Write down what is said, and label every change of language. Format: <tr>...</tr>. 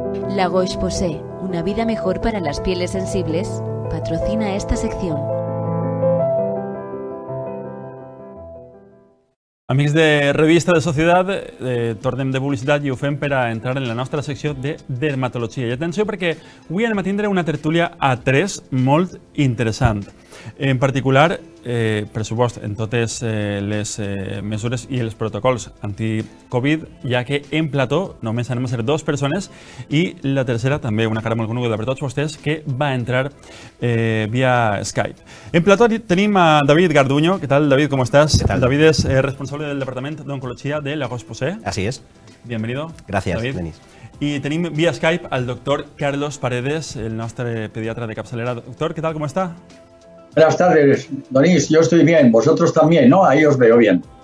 <es>La Roche-Posay, una vida mejor para las pieles sensibles, patrocina esta sección.</es> <ca>Amics de Revista de Societat, tornem de publicitat i ho fem per a entrar en la nostra secció de dermatologia. I atenció perquè avui anem a tindre una tertúlia a 3 molt interessant. En particular, pressupost en totes les mesures i els protocols anti-Covid, ja que en plató només anem a ser 2 persones i la tercera, també una cara molt coneguda per tots vostès, que va entrar via Skype. En plató tenim a David Garduño.</ca> <es>¿Qué tal, David? ¿Cómo estás? ¿Qué tal? David es responsable del Departamento de Oncología de La Roche-Posay. Así es. Bienvenido. Gracias, David. Denis.</es> <ca>Y tenim vía Skype al doctor Carlos Paredes, el nostre pediatra de capçalera.</ca> <es>Doctor, ¿qué tal? ¿Cómo está? Buenas tardes, Donis. Yo estoy bien. Vosotros también, ¿no? Ahí os veo bien.</es>